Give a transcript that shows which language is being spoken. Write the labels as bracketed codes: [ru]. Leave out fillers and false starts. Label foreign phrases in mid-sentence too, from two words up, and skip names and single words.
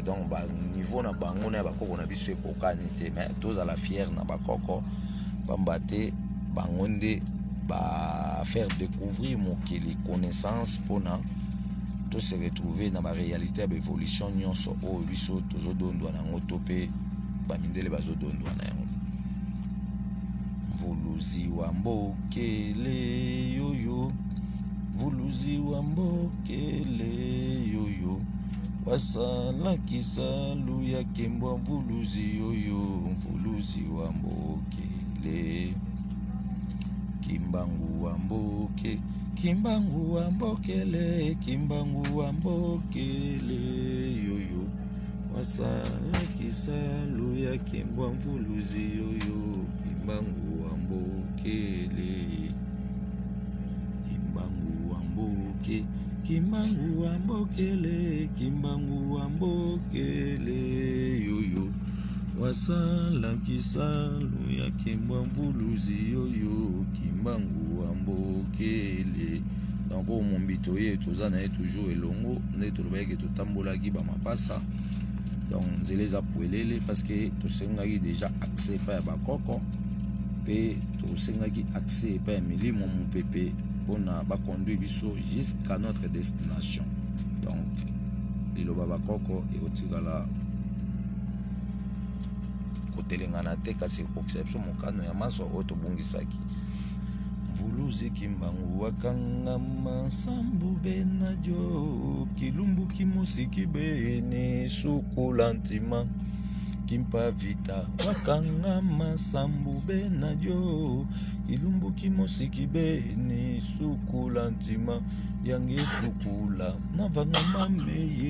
[ln] Donc ba niveau na bango na bakoko na biso ekokani te, mais tozala fier na bakoko pamba te bango nde ba [fr] faire découvrir [ln] mokili connaissance mpona to [fr] se retrouver [ln] na ba réalité ya évolution nyonso oyo biso tozodondwa nango to mpe bamindele bazodondwa na yango. [kg] Mvuluzi wa mbokele yoyo, mvuluzi wa mbokele yoyo, wasalakisa luya kembwa mvuluzi yoyo, mvuluzi wa mbokele. Kimbangu wa mboke, kimbangu wa mbokele, kimbangu wa mbokele yoyo, wasalakisa luya kembwa mvuluzi yoyo, kimbangu wa mbokele. Kimbangu wa mboke, kimbangu wa mbokele, kimbangu wa mbokele yoyo, wasalakisa luya kembwa mvuluzi yoyo, kimbangu wa mbokele. [ln] Donc au mbito ye toza na ye toujours elongo nde tolobaki totambolaki bamapasa. Donc nzela eza puelele [fr] parce que [ln] tosengaki [fr] déjà accès [ln] epai ya bakoko mpe tosengaki accès epai ya milimo mopepe mpona baconduire biso [fr] jusqu'à notre destination. [ln] Donc liloba bakoko ekotikala kotelengana te kasi ekokisa biso mokano ya maso oyo tobungisaki. [kg] Mvuluzi kimbangu wakangama sambu bena jo, kilumbu kimusiki bene sukula ntima, kimpa vita wakangama sambu bena jo, kilumbu kimusiki bene sukula ntima, yange sukula navanga mame